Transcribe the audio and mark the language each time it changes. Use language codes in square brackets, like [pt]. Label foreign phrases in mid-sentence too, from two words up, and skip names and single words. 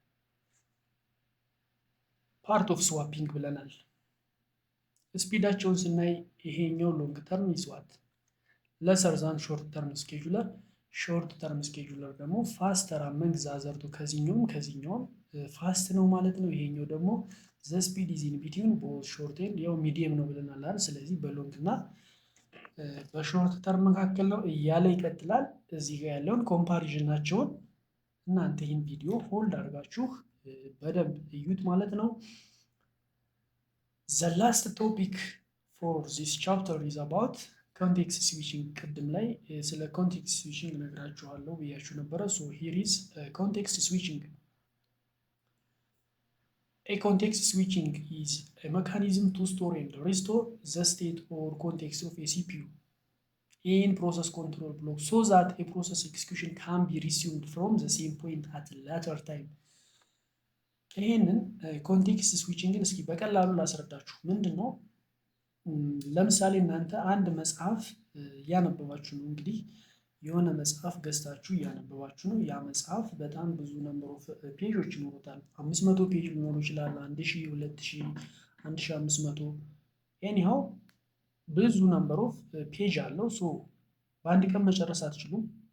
[en] part of swapping [am] ብለናል። ስፒዳቸውን ስናይ ይሄኛው [en] long term is what lesser than short term scheduler። short term scheduler [am] ደግሞ [en] faster among the others [am] ከዚህኛውም ፋስት ነው ማለት ነው። ይሄኛው ደግሞ [en] the speed is in between both short and [am] ያው ሚዲየም ነው ብለናል አይደል? ስለዚህ በሎንግ እና በሾርት ተርም መካከል ነው እያለ ይቀጥላል። እዚህ ጋር ያለውን ኮምፓሪዥናቸውን እናንተ ይህን ቪዲዮ ሆልድ አድርጋችሁ በደንብ እዩት ማለት ነው። [en] the last topic for this chapter is about context switching። [am] ቅድም ላይ ስለ [en] context switching [am] ነግራችኋለሁ ብያችሁ ነበረ። [en] so here is context switching። a context switching is a mechanism to store and restore the state or context of a CPU in process control block so that a process execution can be resumed from the same point at a later time። [am] ይሄንን ኮንቴክስት ስዊቺንግን እስኪ በቀላሉ ላስረዳችሁ። ምንድን ነው? ለምሳሌ እናንተ አንድ መጽሐፍ እያነበባችሁ ነው። እንግዲህ የሆነ መጽሐፍ ገዝታችሁ እያነበባችሁ ነው። ያ መጽሐፍ በጣም ብዙ [en] number of pages [am] ይኖሩታል። 500 ፔጅ ሊኖሩ ይችላል፣ 1000፣ 2000፣ 1500 ኤኒሃው ብዙ [en] number of page [am] አለው። ሶ በአንድ ቀን መጨረስ አትችሉም።